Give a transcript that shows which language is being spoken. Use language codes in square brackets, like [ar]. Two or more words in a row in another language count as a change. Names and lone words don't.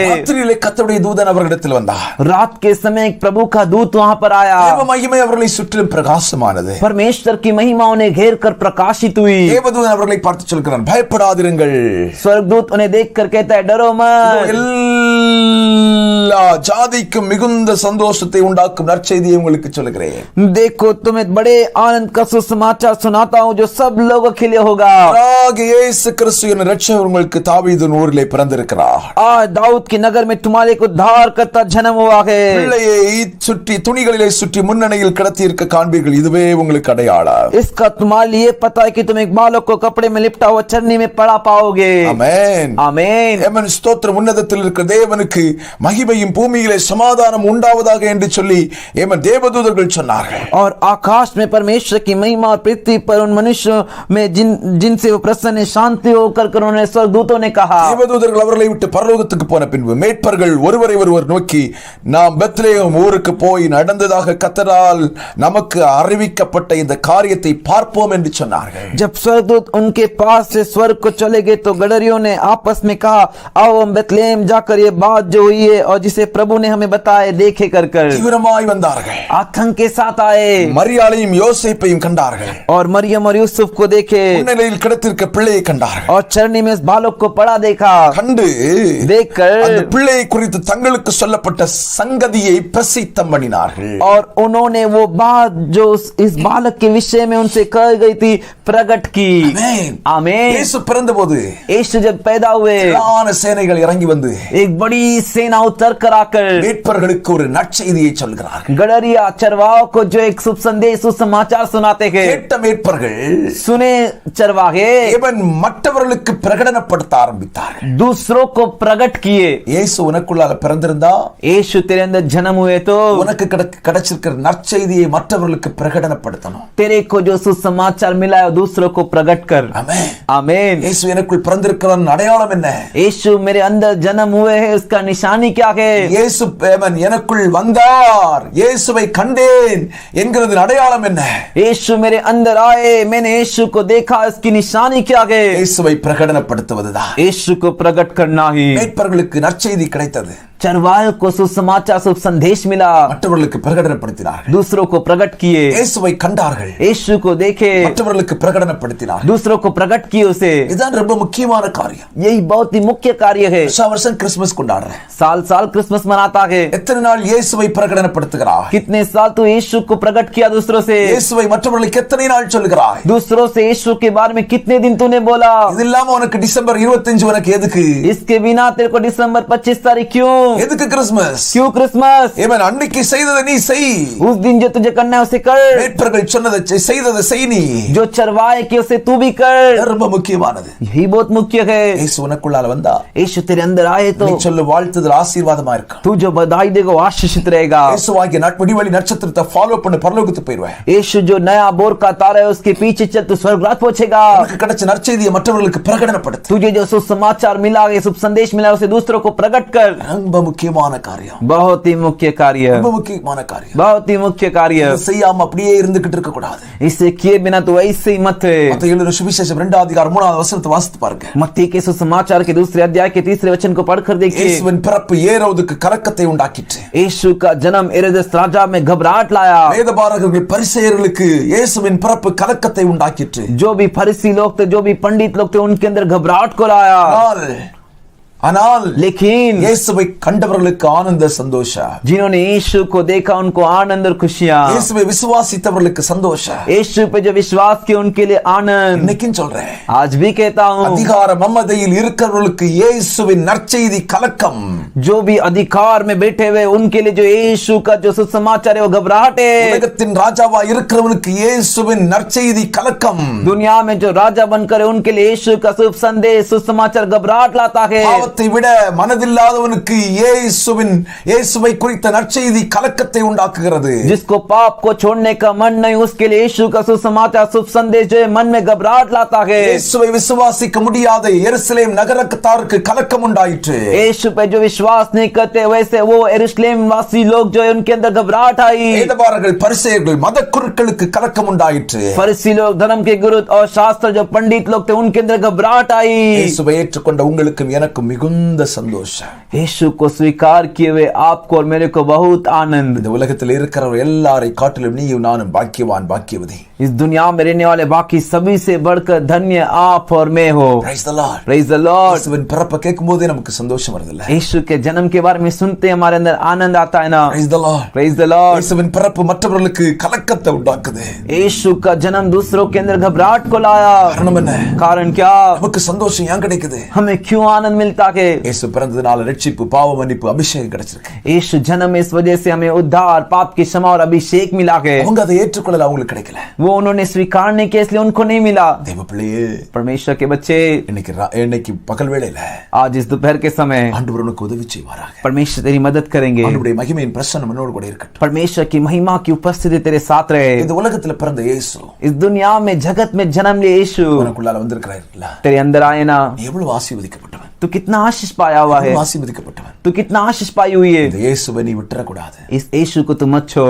[ta] ராத்திரியிலே கர்த்தருடைய தூதன் அவர்களிடத்தில் வந்தார். [hi] रात के समय एक प्रभु का दूत वहां पर आया। [ta] தேவ மகிமை அவர்களை சுற்றிலும் பிரகாசமானது. [hi] परमेश्वर की महिमा उन्हें घेर कर प्रकाशित हुई। [ta] தேவதூதன் அவர்களை பார்த்து சொல்கிறான், பயப்படாதிருங்கள். [hi] स्वर्गदूत उन्हें देखकर कहता है, डरो मत। [ta] எல்லா ஜாதிக்கும் மிகுந்த சந்தோஷத்தை உண்டாக்கும் நற்செய்தியை உங்களுக்கு சொல்லுகிறேன். [hi] देखो तुम्हें बड़े आनंद का सुसमाचार सुनाता हूँ जो सब लोगों के लिए होगा। [ta] இயேசு கிறிஸ்து என்ற இரட்சகர் உங்களுக்கு தாவீதின் ஊரிலே பிறந்திருக்கிறார். [hi] आज दाऊद के नगर में तुम्हारे को उद्धार करता जन्म हुआ है। [ta] பிள்ளையை சுற்றி துணிகளிலே சுற்றி முன்னணியில் கிடத்தி இருக்க காண்பீர்கள். இதுவே உங்களுக்கு அடையாளம். [hi] इसका तुम्हारे लिए पता है कि तुम एक बालक को कपड़े में लिपटा हुआ चरनी में पड़ा पाओगे। [ta] ஆமென் [hi] आमीन। [ta] ஆமென். ஸ்தோத்திரம். உன்னதத்தில் இருக்கிற தேவனுக்கு மகிமையும் பூமியிலே சமாதானம் உண்டாவதாக என்று சொல்லி தேவதூதர்கள் சொன்னார்கள். [hi] और आकाश में परमेश्वर की महिमा और पृथ्वी पर उन मनुष्यों में जिनसे वो प्रसन्न शांति होकर उन्होंने स्वर्गदूतों ने कहा। [ta] தேவதூதர்கள் அவர்களை விட்டு பரலோகத்துக்கு போன பின்பு மேய்ப்பர்கள் ஒருவரை ஒருவர் நோக்கி, நாம் பெத்லெகேம் ஊருக்கு போய் நடந்ததாக கர்த்தரால் நமக்கு அறிவிக்கப்பட்ட இந்த காரியத்தை பார்ப்போம் என்று சொன்னார்கள். [hi] जब स्वर्गदूत उनके पास से स्वर्ग को चले गए तो गडरियों ने आपस में कहा, आओ हम बेथलेहम जाकर ये बात जो हुई है और जिसे प्रभु ने हमें बताए देखे कर कर [ta] தீவிரமாய் வந்தார்கள். [hi] आतंक के साथ आए [ta] மரியாளையும் யோசேப்பையும் கண்டார்கள். [hi] और मरियम और यूसुफ को देखे [ta] முன்னிலையில் கிடத்திருக்க பிள்ளையை கண்டார்கள். [hi] और चरनी में उस बालक को पड़ा देखा. [ta] கண்டு [hi] देखकर [ta] அந்த பிள்ளையை குறித்து தங்களுக்கு சொல்லப்பட்ட சங்கதியை பிரசித்தம் பண்ணினார்கள். [hi] और उन्होंने वो बात जो इस बालक के विषय में उनसे कही गई थी प्रकट की. [ta] ஆமென். [hi] आमीन. [ta] இயேசு பிறந்தபோது [hi] यीशु जब पैदा हुए [ta] திரளான சேனைகள் இறங்கி வந்து [hi] एक बड़ी सेना उतर कर आकर [ta] மீட்பர்களுக்கு ஒரு நற்செய்தியை சொல்கிறார்கள். [hi] गडरिया चरवाहों को जो एक शुभ संदेश सुसमाचार सुनाते हैं. [ta] கேட்ட மீட்பர்கள் [hi] सुने चरवाहे [ta] இவன் மற்றவர்களுக்கு பிரகடனப்படுத்த ஆரம்பித்தார்கள். [hi] दूसरों को प्रकट किए. [ta] இயேசு உனக்குள்ளாக பிறந்திருந்தா [hi] यीशु तेरे अंदर जन्म हुए तो [ta] உனக்கு கிடைச்சிருக்கிற நற்செய்தியை மற்றவர்களுக்கு பிரகடனப்படுத்தணும். [hi] तेरे को जो सुसमाचार मिला है दूसरों को प्रकट कर. [ta] ஆமென். [hi] आमीन. [ta] இயேசு எனக்குள் பிறந்திருக்கிறான் அடையாளம் என்ன? [hi] यीशु मेरे अंदर जन्म हुए है उसका निशानी क्या है? [ta] இயேசு எனக்குள் வந்தார், இயேசுவை கண்டேன் என்கிறது அடையாளம் என்ன? [hi] यीशु मेरे अंदर आए, मैंने यीशु को देखा, इसकी निशानी क्या है? [ta] இயேசுவை பிரகடனப்படுத்துவதுதான். [hi] यीशु को प्रकट करना ही. [ta] மீட்பர்களுக்கு நற்செய்தி கிடைத்தது. [hi] चरवाहों को सुसमाचार शुभ संदेश मिला, [ta] மற்றவர்களுக்கு பிரகடனப்படுத்தினார்கள். [hi] दूसरों को प्रकट किए. [ta] இயேசுவை கண்டார்கள், [hi] यीशु को देखे, [ta] மற்றவர்களுக்கு பிரகடனப்படுத்தினார்கள். [hi] दूसरों को प्रकट किए उसे. [ta] இதுதான் ரொம்ப முக்கியமான காரியம். [hi] यही बहुत ही मुख्य कार्य है. [ta] வருஷம் கிறிஸ்துமஸ் கொண்டாடுறேன். [hi] साल साल क्रिसमस मनाता है. [ta] எத்தனை நாள் இயேசுவை பிரகடனப்படுத்துகிறாய்? [hi] कितने साल तू यीशु को प्रकट किया दूसरों से? [ta] இயேசுவை மற்றவர்களுக்கு எத்தனை நாள் சொல்கிறாய்? [hi] दूसरों से यीशु के बारे में कितने दिन तूने बोला? [ta] இது இல்லாம உனக்கு டிசம்பர் 25 உனக்கு எதுக்கு? [hi] इसके बिना तेरे को दिसंबर 25 तारीख क्यों? [ta] எதுக்கு கிறிஸ்துமஸ்? [hi] क्यों क्रिसमस? [ta] இவன் அன்னைக்கு செய்ததை நீ செய். [hi] उस दिन जो तुझे करना है उसे कर. [ta] மீட்பர்கள் சொன்னதை செய்ததை செய் நீ. [hi] जो चरवाए कि उसे तू भी कर. [ta] ரொம்ப முக்கியமானது. [hi] यही बहुत मुख्य है. [ta] இயேசு உனக்குள்ளால வந்தா [hi] यीशु तेरे अंदर आए तो [ta] நீ சொல்ல வாழ்த்துதல் ஆசீர்வாதமா இருக்கும். [hi] तू जो बधाई देगा वो आशीषित रहेगा. [ta] இயேசுவாகிய விடிவெளி நட்சத்திரத்தை ஃபாலோ பண்ணி பரலோகத்துக்கு போய்டுவேன். [hi] यीशु जो नया बोर का तारा है उसके पीछे चल तू स्वर्ग राज पहुंचेगा. [ta] உனக்கு கிடைச்ச நற்செய்தியை மற்றவர்களுக்கு பிரகடனப்படுத்து. [hi] तुझे जो सुसमाचार मिला है, शुभ संदेश मिला उसे दूसरों को प्रकट कर. [ta] ரொம்ப मुख्यமான காரியம். [hi] बहुत ही मुख्य कार्य. [ta] ரொம்ப முக்கியமான காரியம். [hi] बहुत ही मुख्य कार्य. [ta] இதை செய்யாம அப்படியே இருந்துகிட்டு இருக்க கூடாது. [hi] इसे किए बिना तो ऐसे ही मत. [ta] மத்தேயு எழுதின சுவிசேஷம் 2 அதிகாரம் 3 வசனத்தை வாசித்து பாருங்க. [hi] मत्ती के सुसमाचार के दूसरे अध्याय के 3 वचन को पढ़कर देखिए. [ta] இயேசுவின் பிறப்பு ஏரோதுக்கு கலக்கத்தை உண்டாக்கிற்று. [hi] यीशु का जन्म हेरोदेस राजा में घबराहट लाया. [ta] வேதபாரகர்கள் பரிசேயர்களுக்கு இயேசுவின் பிறப்பு கலக்கத்தை உண்டாக்கிற்று. [hi] जो भी फरीसी लोग थे, जो भी पंडित लोग थे, उनके अंदर घबराहट को लाया. [ta] ஆனால் [hi] लेकिन [ta] இயேசுவை கண்டவர்களுக்கு ஆனந்த சந்தோஷம். [hi] जिन्होंने यीशु को देखा उनको आनंद और खुशियां. [ta] இயேசுவை விசுவாசித்தவர்களுக்கு சந்தோஷம். [hi] यीशु पे जो विश्वास किया उनके लिए आनंद. [ta] இன்னைக்கும் சொல்றேன், [hi] आज भी कहता हूँ, [ta] அதிகார மமதையில் இருக்கிறவர்களுக்கு இயேசுவின் நற்செய்தி கலக்கம். [hi] जो भी अधिकार में बैठे हुए उनके लिए जो यीशु का जो सुसमाचार है वो घबराहट है. [ta] உலகத்தின் ராஜாவா இருக்கிறவனுக்கு இயேசுவின் நற்செய்தி கலக்கம். [hi] दुनिया में जो राजा बनकर है उनके लिए यीशु का शुभ संदेश सुसमाचार घबराहट लाता है. [ta] பாவத்தை விட மனதில்லாதவனுக்கு இயேசுவை குறித்த நற்செய்தி கலக்கத்தை உண்டாக்குகிறது. [hi] जिसको पाप को छोड़ने का मन नहीं उसके लिए यीशु का सुसमाचार शुभ संदेश जो है मन में घबराहट लाता है. [ta] இயேசுவை விசுவாசிக்க முடியாத எருசலேம் நகரத்தாருக்கு கலக்கம் உண்டாயிற்று. [hi] यीशु पे जो विश्वास नहीं करते वैसे वो यरूशलेम वासी लोग जो है उनके अंदर घबराहट आई. [ta] வேதபாரகர்கள் பரிசேயர்கள் மதக்குருக்களுக்கு கலக்கம் உண்டாயிற்று. [hi] फरीसी लोग धर्म के गुरु और शास्त्र जो पंडित लोग थे उनके अंदर घबराहट आई. [ta] இயேசுவை ஏற்றுக்கொண்ட உங்களுக்கும் எனக்கும் மிகுந்த சந்தோஷம். [hi] यीशु को स्वीकार किए हुए आपको और मेरे को बहुत आनंद. [ta] இந்த உலகத்தில் இருக்கிறவர் எல்லாரை காட்டிலும் நீயும் நானும் பாக்கியவான் பாக்கியவதி. [hi] इस दुनिया में रहने वाले बाकी सभी से बढ़कर धन्य आप और मैं हो. [en] Praise the Lord. Praise the Lord. [ta] இயேசுவின் பிறப்பை கேட்கும்போதே நமக்கு சந்தோஷம் வருதுல்ல? [hi] यीशु के जन्म के बारे में सुनते हमारे अंदर आनंद आता है ना? [en] Praise the Lord. Praise the Lord. [ta] இயேசுவின் பிறப்பு மற்றவர்களுக்கு கலக்கத்தை உண்டாக்குது. [hi] यीशु का जन्म दूसरों के अंदर घबराहट को लाया. [ta] காரணம் என்ன? [hi] कारण क्या? [ta] நமக்கு சந்தோஷம் ஏன் கிடைக்குது? [hi] हमें क्यों आनंद मिलता है? [ta] இயேசு பிறந்ததுனால ரட்சிப்பு, பாவ மன்னிப்பு, அபிஷேகம் கிடைச்சிருக்கு. [hi] यीशु जन्म इस वजह से हमें उद्धार, पाप की क्षमा और अभिषेक मिला है. [ta] அவங்க அதை ஏற்றுக்கொள்ளல, அவங்களுக்கு கிடைக்கல. [hi] वो उन्होंने स्वीकार नहीं किया इसलिए उनको नहीं मिला. [ta] தேவ பிள்ளையே, [hi] परमेश्वर के बच्चे, [ta] இன்னைக்கு பகல் வேளையில [hi] आज इस दोपहर के समय [ta] ஆண்டவர் உனக்கு உதவி செய்வாராக. [hi] परमेश्वर तेरी मदद करेंगे. [ta] ஆண்டவருடைய மகிமையின் பிரசன்னம் உன்னோடு கூட இருக்கட்டும். [hi] परमेश्वर की महिमा की उपस्थिति तेरे साथ रहे. [ta] இந்த உலகத்துல பிறந்த இயேசு [hi] इस दुनिया में जगत में जन्म लिए यीशु [ta] உனக்குள்ளால வந்திருக்கிறார். [hi] तेरे अंदर आए ना. [ta] நீ எவ்வளவு ஆசீர்வதிக்கப்பட்டவன். [hi] तू कितना आशीष पाया हुआ है, [ta] ஆசீர்வதிக்கப்பட்டவன். [hi] तू कितना आशीष पाई हुई है। [ta] இந்த இயேசுவை நீ விட்டுறக்கூடாது. [hi] इस यीशु को तू मत छोड़,